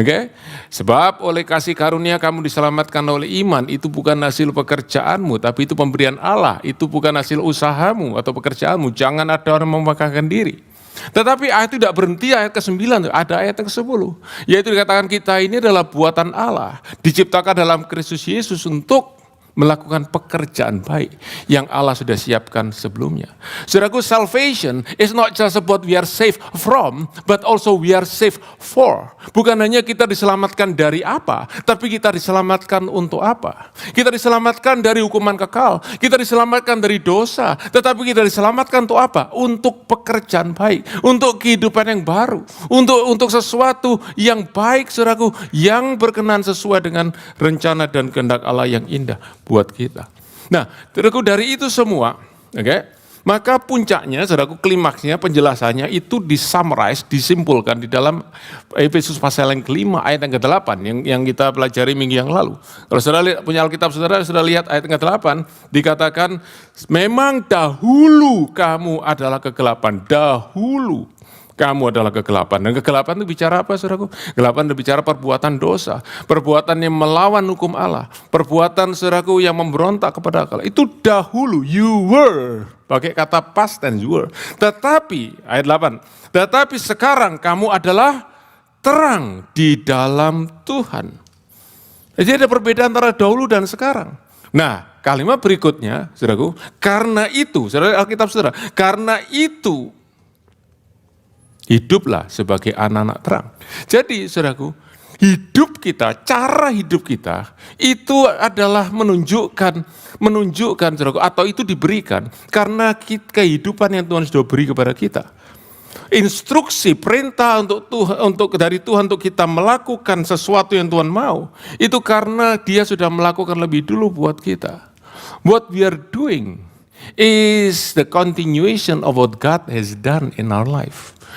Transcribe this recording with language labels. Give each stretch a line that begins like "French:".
Indonesian: Oke, sebab oleh kasih karunia kamu diselamatkan oleh iman, itu bukan hasil pekerjaanmu, tapi itu pemberian Allah, itu bukan hasil usahamu atau pekerjaanmu, jangan ada orang membanggakan diri. Tetapi ayat itu tidak berhenti ayat ke-9, ada ayat yang ke-10. Yaitu dikatakan kita ini adalah buatan Allah, diciptakan dalam Kristus Yesus untuk melakukan pekerjaan baik yang Allah sudah siapkan sebelumnya. Saudaraku,
English: salvation is not just about we are saved from, but also we are saved for.
Indonesian: Bukan hanya kita diselamatkan dari apa, tapi kita diselamatkan untuk apa. Kita diselamatkan dari hukuman kekal, kita diselamatkan dari dosa, tetapi kita diselamatkan untuk apa? Untuk pekerjaan baik, untuk kehidupan yang baru, untuk sesuatu yang baik, saudaraku, yang berkenan sesuai dengan rencana dan kehendak Allah yang indah buat kita. Nah, saudaraku, dari itu semua, maka puncaknya, saudaraku, klimaksnya, penjelasannya itu disimpulkan di dalam Efesus pasal yang ke-5 ayat yang ke-8 yang kita pelajari minggu yang lalu. Kalau saudara punya Alkitab, saudara sudah lihat ayat yang ke-8, dikatakan memang dahulu kamu adalah kegelapan, dahulu kamu adalah kegelapan. Dan kegelapan itu bicara apa, saudaraku? Kegelapan itu bicara perbuatan dosa, perbuatan yang melawan hukum Allah, perbuatan, saudaraku, yang memberontak kepada Allah. Itu dahulu,
English: you were,
Indonesian: pakai kata
English: past tense, you were.
Indonesian: Tetapi, ayat 8, tetapi sekarang kamu adalah terang di dalam Tuhan. Jadi ada perbedaan antara dahulu dan sekarang. Nah, kalimat berikutnya, saudaraku, karena itu, saudara Alkitab saudara, karena itu, hiduplah sebagai anak-anak terang. Jadi, saudaraku, hidup kita, cara hidup kita, itu adalah menunjukkan, saudaraku, atau itu diberikan karena kehidupan yang Tuhan sudah beri kepada kita. Instruksi, perintah dari Tuhan untuk kita melakukan sesuatu yang Tuhan mau, itu karena Dia sudah melakukan lebih dulu buat kita.
English: What we are doing is the continuation of what God has done in our life.